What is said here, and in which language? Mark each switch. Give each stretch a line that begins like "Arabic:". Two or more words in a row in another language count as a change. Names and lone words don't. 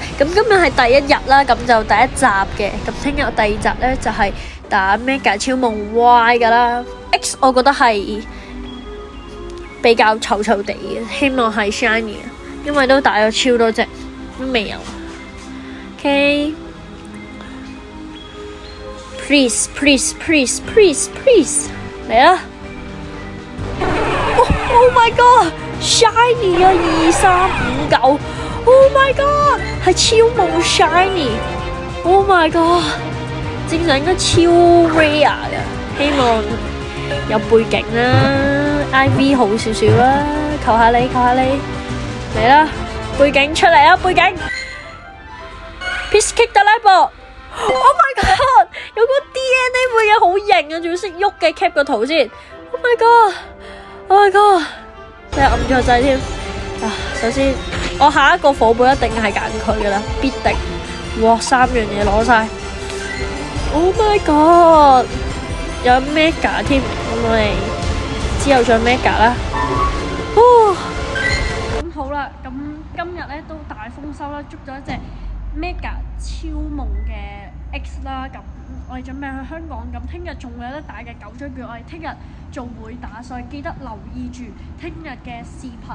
Cantonese: 咁今日係第一日啦，咁就第一集嘅。咁聽日第二集呢，就係打 Mega 超夢 Y 噶啦。X 我覺得係比較醜醜地嘅，希望係 Shiny， 因為都打咗超多隻，都未有。OK，
English: please please please please please
Cantonese: 嚟啦！
English: Oh my god！Shiny 啊，2359 ，Oh my god，
Cantonese: 係超夢 Shiny，
English: Oh my god，
Cantonese: 正常應該超 rare 嘅，希望有背景啦 ，IV 好少少啦，求下你，求下你，嚟啦，背景出嚟啊，背景 ，Peace Kick 得啦噃 ，
English: Oh my god，
Cantonese: 有個 DNA 背景好型啊，仲要識喐嘅 ，cap 個圖先 ，
English: Oh my god， Oh my god。
Cantonese: 真係暗咗掣添啊！首先，我下一個火寶一定係揀佢噶啦，必定。哇，3樣嘢攞晒 ！
English: Oh my god！
Cantonese: 有 Mega 添，咁我哋之後再 Mega 啦。咁好啦，咁今日咧都大豐收啦，捉咗一隻 Mega 超夢嘅 X 啦，咁我哋準備去香港，咁聽日仲有得打嘅9張券，我哋聽日仲會打，所以記得留意住聽日嘅視頻。